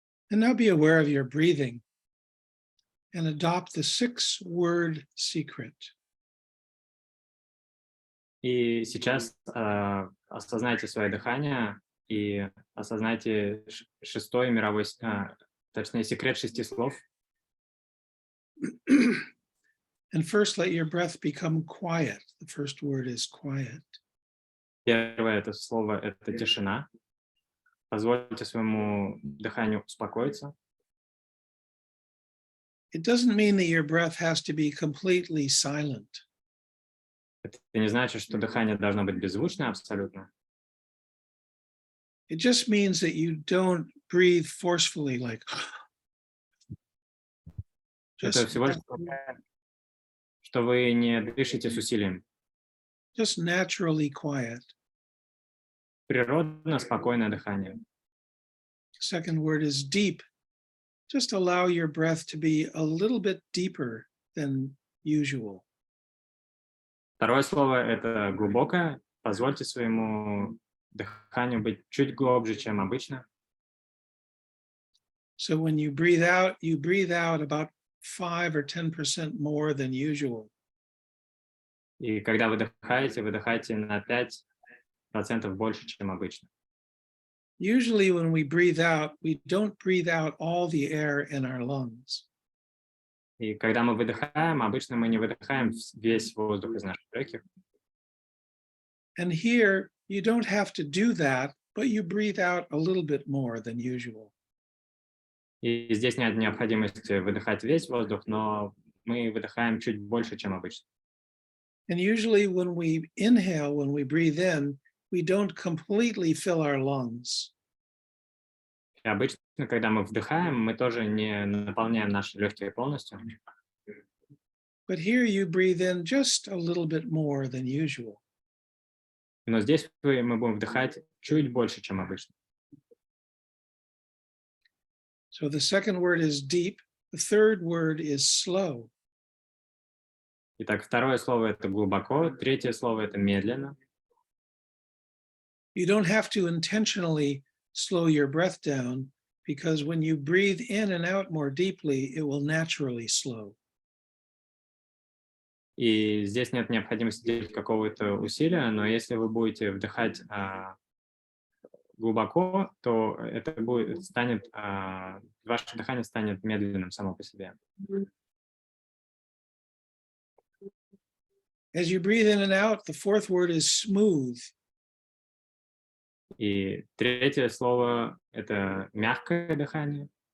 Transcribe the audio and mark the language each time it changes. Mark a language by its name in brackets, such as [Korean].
[English] And now be aware of your breathing and adopt the 6-word secret. [Russian] И сейчас осознайте свое дыхание и осознайте шестой мировой, точнее, секрет 6 слов. [English] And first, let your breath become quiet. The first word is quiet. [Russian] Первое это слово – это тишина. Позвольте своему дыханию успокоиться. [English] It doesn't mean that your breath has to be completely silent. [Russian] Это не значит, что дыхание должно быть беззвучно абсолютно. [English] It just means that you don't breathe forcefully, like [Russian] Это [English] just, [Russian] всего лишь что вы не дышите с усилием. [English] just naturally quiet. [Russian] Природно спокойное дыхание. [English] Second word is deep. Just allow your breath to be a little bit deeper than usual. [Russian] Второе слово – это глубокое. Позвольте своему дыханию быть чуть глубже, чем обычно. [English] So when you breathe out about 5 or 10% more than usual. [Russian] И когда выдыхаете на 5% больше, чем обычно. [English] Usually when we breathe out, we don't breathe out all the air in our lungs. [Russian] И когда мы выдыхаем, обычно мы не выдыхаем весь воздух из наших легких. [English] And here, you don't have to do that, but you breathe out a little bit more than usual. [Russian] И здесь нет необходимости выдыхать весь воздух, но мы выдыхаем чуть больше, чем обычно. [English] And usually when we inhale, when we breathe in, we don't completely fill our lungs. [Russian] И обычно, когда мы вдыхаем, мы тоже не наполняем наши легкие полностью. [English] But here you breathe in just a little bit more than usual. [Russian] Но здесь мы будем вдыхать чуть больше, чем обычно. [English] So the second word is deep. The third word is slow. [Russian] Итак, второе слово – это глубоко, третье слово – это медленно. [English] You don't have to intentionally slow your breath down because when you breathe in and out more deeply, it will naturally slow. [Russian] И здесь нет необходимости делать какого-то усилия, но если вы будете вдыхать глубоко, то это станет, ваше дыхание станет медленным само по себе. [English] As you breathe in and out, the fourth word is smooth. [Russian] И третье слово – это мягкое дыхание.